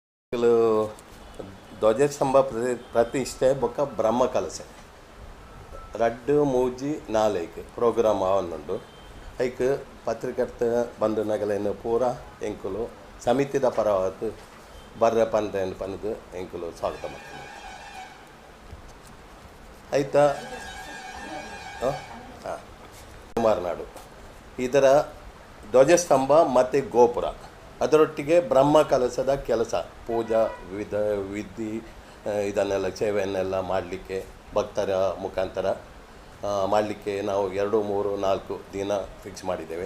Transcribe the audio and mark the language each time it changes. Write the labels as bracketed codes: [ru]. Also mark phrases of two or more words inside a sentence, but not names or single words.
[tcy] ಕೆಲವು ಧ್ವಜಸ್ತಂಭ ಪ್ರತಿಷ್ಠೆ ಬೊಕ್ಕ ಬ್ರಹ್ಮ ಕಲಸೆ ರಡ್ಡು ಮೂಜಿ ನಾಲ್ಕು ಪ್ರೋಗ್ರಾಮ್ ಆವನ್ನುಂಡು ಐಕ್ ಪತ್ರಿಕರ್ತ ಬಂದು ನಗಲೇನು ಪೂರ ಎಂಕುಲು ಸಮಿತಿದ ಪರವಾದ ಬರ್ರೆ ಪಂದ್ರೆಯನ್ನು ಪಂದು ಎಂಕುಲು [kn] ಸ್ವಾಗತ ಮಾಡ್ತೀನಿ ಆಯ್ತಾ. ಮಾರ್ನಾಡು ಇದರ ಧ್ವಜಸ್ತಂಭ ಮತ್ತು ಗೋಪುರ ಅದರೊಟ್ಟಿಗೆ ಬ್ರಹ್ಮ ಕಲಸದ ಕೆಲಸ ಪೂಜಾ ವಿಧಿ ಇದನ್ನೆಲ್ಲ ಸೇವೆಯನ್ನೆಲ್ಲ ಮಾಡಲಿಕ್ಕೆ ಭಕ್ತರ ಮುಖಾಂತರ ಮಾಡಲಿಕ್ಕೆ ನಾವು 2, 3, 4 ದಿನ ಫಿಕ್ಸ್ ಮಾಡಿದ್ದೇವೆ.